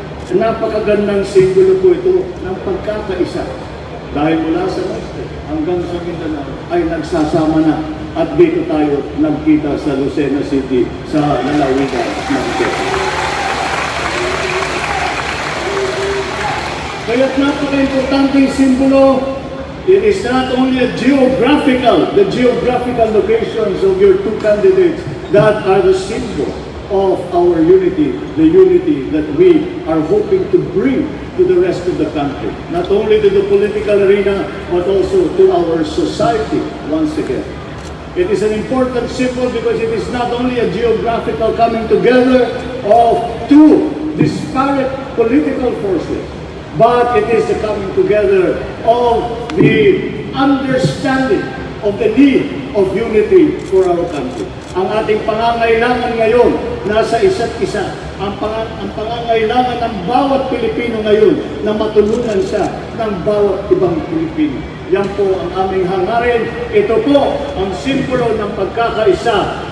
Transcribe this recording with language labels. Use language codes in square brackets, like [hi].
[tl] Napakagandang simbolo po ito ng pagkakaisa. Dahil mula sa norte hanggang sa Mindanao ay nagsasama na at dito tayo nagkita sa Lucena City sa lalawigan ng Quezon. [en] Kaya't napaka-importanteng simbolo, it is not only the geographical locations of your two candidates that are the symbol of our unity, the unity that we are hoping to bring to the rest of the country, not only to the political arena, but also to our society once again. It is an important symbol because it is not only a geographical coming together of two disparate political forces, but it is the coming together of the understanding of the need of unity for our country. [tl] Ang ating pangangailangan ngayon nasa isa't isa. Ang pangangailangan ng bawat Pilipino ngayon na matulungan siya ng bawat ibang Pilipino. Yan po ang aming hangarin. Ito po ang simbolo ng pagkakaisa.